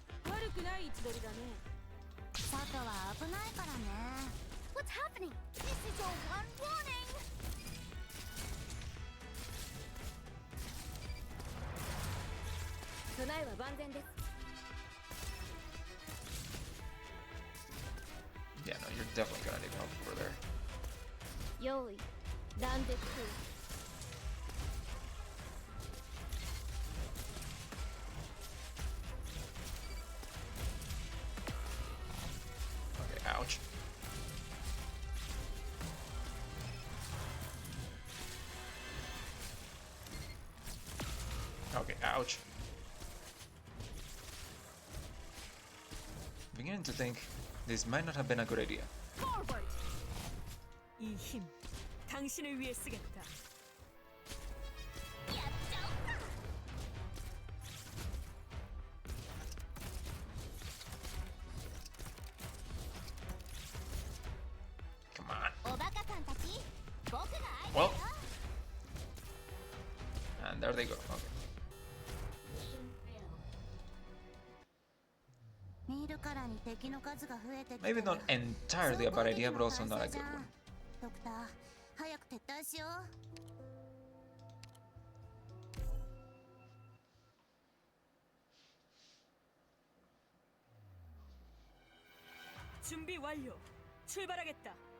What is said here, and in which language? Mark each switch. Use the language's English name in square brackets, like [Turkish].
[Japanese] 悪くない位置取りだね外は危ないからね [English] What's happening? This is your one warning [Japanese] 備えは万全です [English] Yeah, no, you're definitely gonna need help over there. [Japanese] 用意断絶 [English] Okay, ouch. Okay, ouch. Beginning to think this might not have been a good idea. Forward! [Korean] 이 힘, 당신을 위해 쓰겠다. [Japanese] やっちゃおうか [English] Come on. [Japanese] おバカさんたち僕が相手だよ [English] And there they go. Okay. [Japanese] 見るからに敵の数が増えてきて [English] Maybe not entirely a bad idea, but also not a good one. [Japanese] ドクター早く撤退しよう [Korean] 준비 완료. 출발하겠다.